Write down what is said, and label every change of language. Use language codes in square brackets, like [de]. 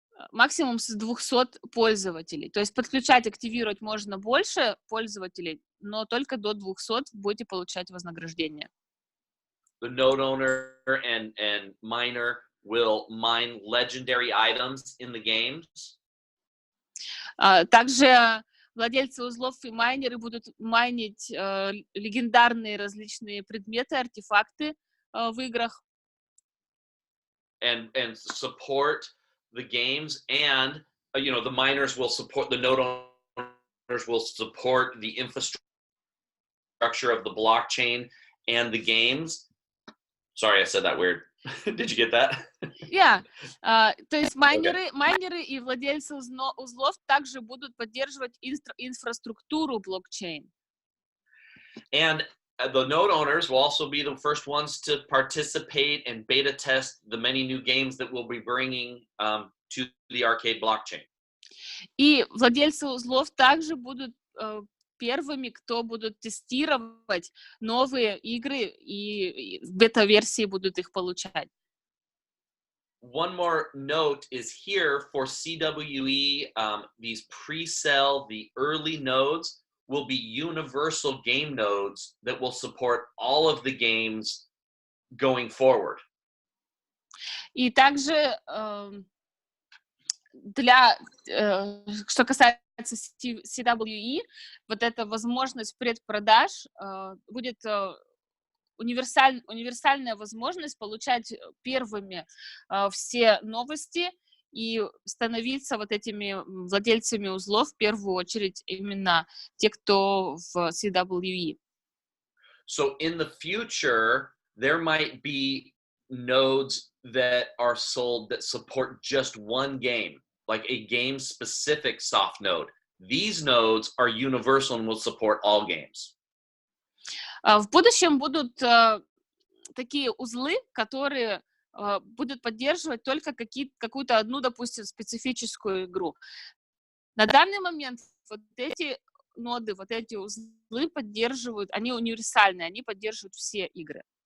[ru] максимум с 200 пользователей. То есть подключать, активировать можно больше пользователей, но только до 200 будете получать вознаграждение. [en] The node owner and miner will mine legendary items in the games. [ru] Также владельцы узлов и майнеры будут майнить легендарные различные предметы, артефакты в играх. [en] And support the games, and the miners will support, the node owners will support the infrastructure of the blockchain and the games. Sorry, I said that weird. Did you get that? Yeah. [ru] То есть майнеры и владельцы узлов также будут поддерживать инфраструктуру блокчейн. [en] And the node owners will also be the first ones to participate and beta test the many new games that we'll be bringing to the arcade blockchain. [ru] И владельцы узлов также будут первыми, кто будут тестировать новые игры и в бета-версии будут их получать. [en] One more note is here for CWE, these pre-sale, the early nodes will be universal game nodes that will support all of the games going forward. [ru] И также что касается CWE, вот эта возможность предпродаж будет универсальная возможность получать первыми все новости и становиться вот этими владельцами узлов в первую очередь именно те, кто в CWE. [en] So in the future, there might be nodes that are sold that support just one game, like a game-specific soft node. These nodes are universal and will support all games. [ru] В будущем будут такие узлы, которые будут поддерживать только какую-то одну, допустим, специфическую игру. На данный момент вот эти ноды, вот эти узлы поддерживают, они универсальные, они поддерживают все игры.